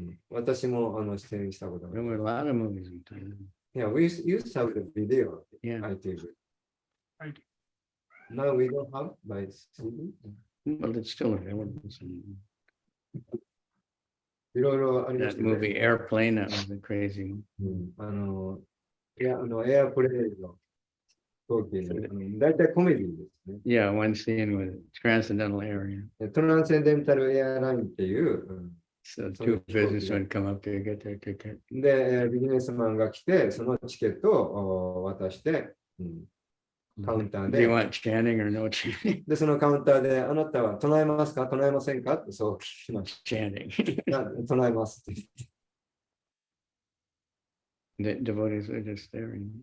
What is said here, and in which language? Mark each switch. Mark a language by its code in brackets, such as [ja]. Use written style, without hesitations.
[ja] 私も出演したことがある。 [en] There were a lot of movies in Thailand. Yeah, we used to have the video. Yeah. ITV. Now we don't have by CD. Well, it's still available. [ja] いろいろありまし [en] That [ja] たね。 [en] movie Airplane, that was a crazy one. [ja] エアプレイの飛行機の大体コメディですね。 [en] Yeah, one scene with transcendental area. [ja] トランセンデンタルエアラインっていう、 [en] So two businessmen come up to get their ticket. [ja] で、ビジネスマンが来て、そのチケットを渡して、カウンター [en] Do you [ja] で、 [en] want chanting or no chanting? [ja] で、そのカウンターで、あなたは唱えますか唱えませんかってそう聞きまし [en] Chanting. [ja] た。唱えますって言って。 [en] The devotees were just there.